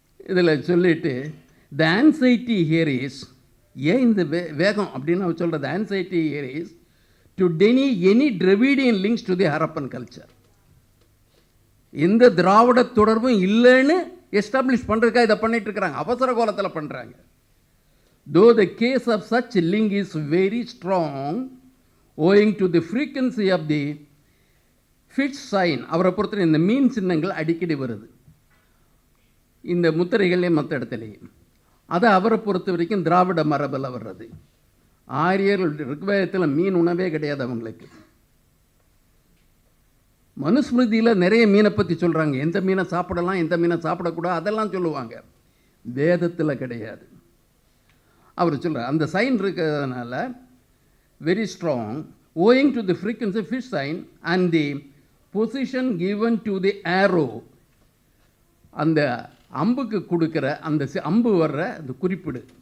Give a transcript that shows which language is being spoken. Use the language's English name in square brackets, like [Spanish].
[Tamil] இதில் சொல்லிட்டு [English] the anxiety here is, [Tamil] ஏன் இந்த வேகம் அப்படின்னு அவர் சொல்கிறது, [English] Anxiety here is to deny any Dravidian links to the Harappan culture. [Tamil] எந்த திராவிட தொடர்பும் இல்லைன்னு எஸ்டாப்ளிஷ் பண்ணுறதுக்காக இதை பண்ணிட்டு இருக்கிறாங்க, அவசர கோலத்தில் பண்ணுறாங்க. [English] Though the case of such link is very strong owing to the frequency of the fish sign, [Tamil] அவரை பொறுத்தவரை இந்த மீன் சின்னங்கள் அடிக்கடி வருது இந்த முத்திரைகளே மற்ற இடத்துலையும். அதை அவரை பொறுத்த வரைக்கும் திராவிட மரபில் வர்றது. ஆரியர்கள் ரிக்வேதத்தில் மீன் உணவே கிடையாது அவங்களுக்கு. மனுஸ்மிருதியில் நிறைய மீனை பற்றி சொல்கிறாங்க, எந்த மீனை சாப்பிடலாம் எந்த மீனை சாப்பிடக்கூடாது அதெல்லாம் சொல்லுவாங்க. வேதத்தில் கிடையாது. அவர் சொல்கிறார் அந்த சைன் இருக்கிறதுனால [English] very strong owing to the frequency fish sign and the position given to the arrow, [Tamil] அந்த அம்புக்கு கொடுக்குற அந்த அம்பு வர்ற அந்த குறிப்பிடு.